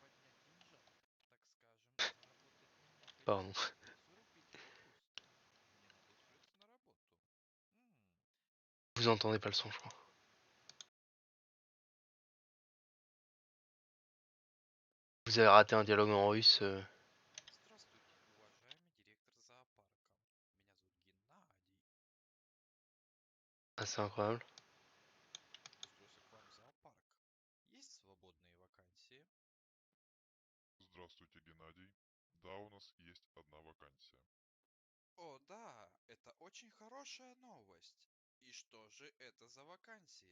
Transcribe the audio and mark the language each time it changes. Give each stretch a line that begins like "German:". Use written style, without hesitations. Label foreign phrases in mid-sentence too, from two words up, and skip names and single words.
French: Pardon. Vous entendez pas le son, je crois. Vous avez raté un dialogue en russe.
Russian: Здравствуйте, уважаемый директор зоопарка. Меня зовут Геннадий.
French: Ah, c'est incroyable.
Russian: Устроился к вам в зоопарк. Есть свободные вакансии? Здравствуйте, Геннадий. Да, у нас есть одна вакансия. О, да, это очень хорошая новость. И что же это за вакансия?